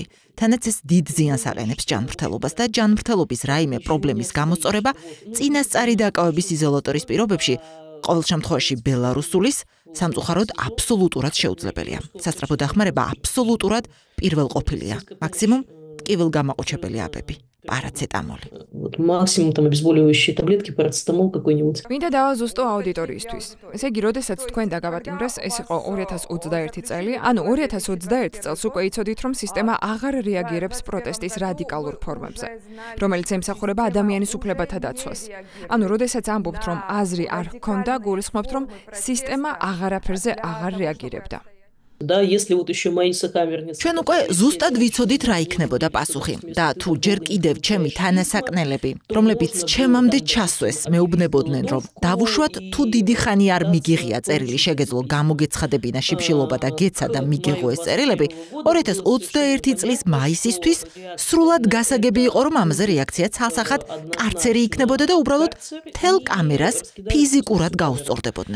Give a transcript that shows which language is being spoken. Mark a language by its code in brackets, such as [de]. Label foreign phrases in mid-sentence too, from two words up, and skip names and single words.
[ka] თანაც ეს დიდ ზიანს აყენებს ჯანმრთელობას და ჯანმრთელობის რაიმე პრობლემის გამოსწორება წინასწარი დაკავების იზოლატორის პირობებში ყოველ შემთხვევაში ბელარუსულის სამწუხაროდ აბსოლუტურად შეუძლებელია. სასწრაფო დახმარება აბსოლუტურად პირველყოფილია. მაქსიმუმ ტკივილგამაყუჩებელი აბები, პარაცეტამოლი. [ru] Максимум там обезболивающие таблетки, парацетамол какой-нибудь. [ka] მინდა დავაზუსტო აუდიტორიისთვის. ესე იგი, როდესაც თქვენ დაგავატიმრეს, ეს იყო 2021 წელი, ანუ 2021 წელს უკვე იცოდით, რომ სისტემა აღარ რეაგირებს პროტესტის რადიკალურ ფორმებზე, რომელიც ემსახურება ადამიანის უფლებათა დაცვას. ანუ, როდესაც ამბობთ, რომ აზრი არ ჰქონდა, გულისხმობთ, რომ სისტემა აღარაფერზე აღარ რეაგირებდა. [ru] Да, если вот еще мои сокамерницы. [ka] ჩვენ უკვე ზუსტად ვიცოდით რა იქნებოდა პასუხი და თუ ჯერ კიდევ ჩემი თანასაკნელები, რომლებიც ჩემამდე ჩასვეს, მეუბნებოდნენ, რომ დავუშვათ თუ დიდი ხანი არ მიგიღია წერილი შეგეძლო გამოგეცხადებინა შიმშილობა და გეცა და მიგეღო ეს წერილები, 2021 წლის მაისისთვის სრულად გასაგები იყო, რომ ამაზე რეაქცია ცალსახად კარცერი იქნებოდა და უბრალოდ თელ კამერას ფიზიკურად გაუსწორდებოდნენ.